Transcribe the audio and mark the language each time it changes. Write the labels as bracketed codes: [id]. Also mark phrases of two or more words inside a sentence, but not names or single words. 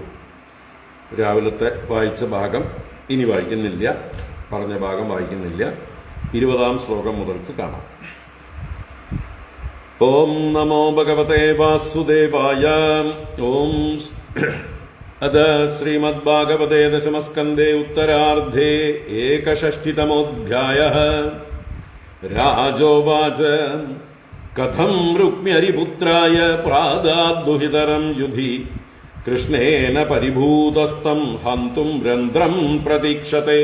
[ml] രാവിലത്തെ വായിച്ച ഭാഗം ഇനി വായിക്കുന്നില്ല, പറഞ്ഞ ഭാഗം വായിക്കുന്നില്ല. 20-ാം ശ്ലോകം മുതൽക്ക് കാണാം. [sa] ॐ नमो भगवते वासुदेवाय. ഓം अद श्रीमद्भागवते दशमस्कन्धे उत्तरार्धे 61तमोऽध्यायः। राजोवाच कथं रुक्म्यरिपुत्राय प्रादाद्दुहितरं युधि कृष्णेन परिभूतस्तं हन्तुं रन्ध्रं प्रतीक्षते।